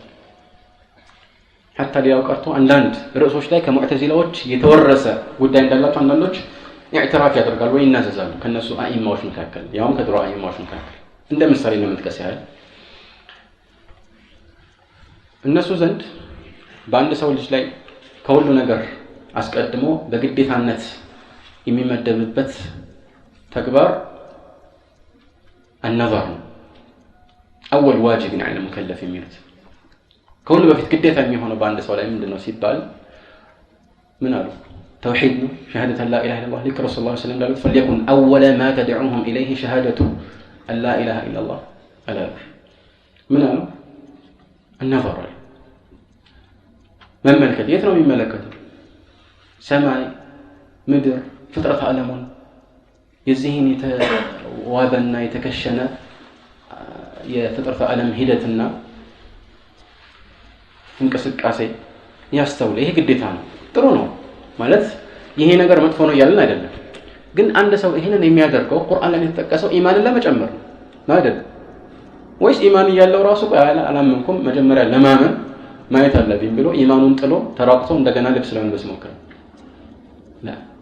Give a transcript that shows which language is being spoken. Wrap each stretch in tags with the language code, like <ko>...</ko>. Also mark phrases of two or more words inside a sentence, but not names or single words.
<am>حتى ሊያው ቀርቶ አንዳንድ ርዕሶች ላይ ከሙዕተዚላዎች የተወረሰ ጉዳይ እንዳላቸው አንዳንዶች ኢዕትራፍ ያደርጋሉ ወይ ይናዘዛሉ ከነሱ አኢማዎች መካከል ያውም ከድሮ አኢማዎች መካከል እንደ ምሳሌ ለመጥቀስ ያህል እነሱ ዘንድ በአንድ ሰው ልጅ ላይ ከሁሉ ነገር አስቀድሞ በግዴታነት የሚመደብበት ተግባር</am> <ar>النظر اول واجب على المكلف</ar> <am>የሚሉት ከሁሉ በፊት ግዴታ የሚሆነው በአንድ ሰው ላይ ምንድነው ሲባል ምን አሉ</am> <ar>توحيد شهاده لا اله الا الله لك رسول الله صلى الله عليه وسلم فليكن اول ما تدعوهم اليه شهاده ان لا اله الا الله الا من አሉ النظر</ar> <am>መመልከት የት ነው የሚመለከተው ሰማይ ምድር ፍጥረት ዓለሙን የዚህን የተዋበና የተከሸነ የፍጥረት ዓለም ሂደትና እንቅስቃሴ ያስተውል ይሄ ግዴታ ነው ጥሩ ነው ማለት ይሄ ነገር መጥፎ ነው ያለን አይደለም ግን አንድ ሰው ይሄንን የሚያደርገው ቁርአን ላይ የተጠቀሰው ኢማንን ለመጨመር ነው አይደል ወይስ ኢማን ያለው ራሱ አላመንኩም መጀመሪያ ለማመን ማየት አለብኝ ብሎ ኢማኑን ጥሎ ተራቅቶ እንደገና ልብስ ለመልበስ ሞከረ لا</am>